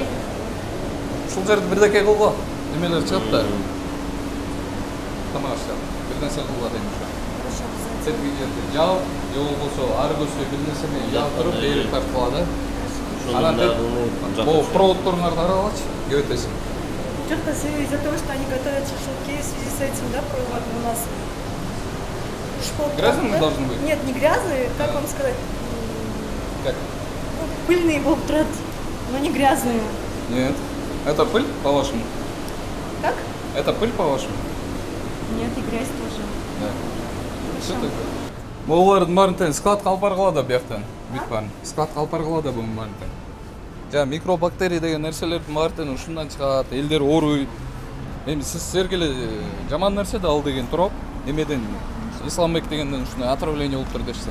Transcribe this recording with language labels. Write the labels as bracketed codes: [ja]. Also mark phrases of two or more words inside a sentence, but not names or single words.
[ky] Ушул жерди бирдеке кылгыла. Немелер чыгат да. Тамак ашап, бир нерсе кылгыла дейм ошо. Сетки жерди жаап, же болбосо ары көзгө бир нерсени жаап туруп, бери тарткыла да. Анан бул проводторуңарды аралачы, өтөсүн. [ru] Что-то из-за того, что они готовят шашлыки, в связи с этим, да, провод у нас шпот. Грязными должны быть? Нет, не грязные, как вам сказать? Как? Ну, пыльные будут, но не грязные. Нет. Это пыль, по-вашему? Как? Это пыль, по-вашему? Нет, и грязь тоже. Да. Что такое? [ky] Булардын баарын тең складка алып баргыла да бияктан. Бүт баарын. Складка алып баргыла да бунун баарын тең. Жана микробактерия деген нерселердин баары тең ушундан чыгат, элдер ооруйт. Эми силерге эле жаман нерсе да ал деген туруп, эмеден Исламбек дегенден ушундай отравление болуп тур дешсе.